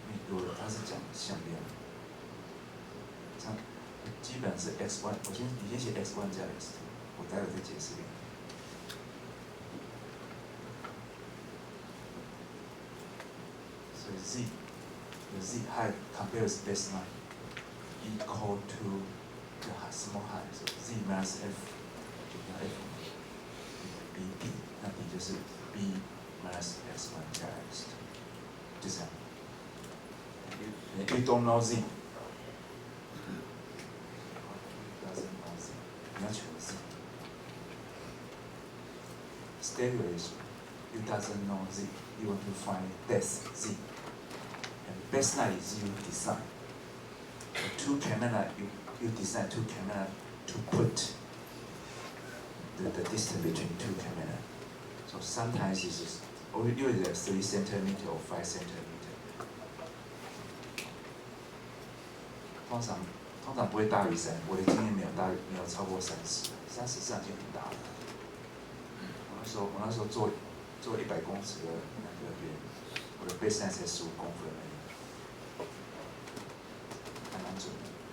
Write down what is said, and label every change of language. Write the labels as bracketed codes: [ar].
[zh] 如果它是讲向量，这样基本是 x1，你先写 x1 加 x2， 我待会再解释给你。所以 [en] z high compares baseline equal to the small high， so z minus f [zh] 就跟 [en] f b， [zh] 那 [en] b [zh] 就是 [en] b minus x1 [zh] 加 [en] x2， [zh] 就这样。 [en] You don't know z， [zh] 你要求 [en] z。 Stereo is you doesn't know z. You want to find depth z. And baseline is you design. The two camera you design two camera to put the distance between two camera. So sometimes it's just either 3 centimeter or 5 centimeter. [zh] 通常不会大于3，我的经验没有超过30，30实际上已经很大了。我那时候做100公尺的那个圆，我的 baseline 才15公分而已，还蛮准的。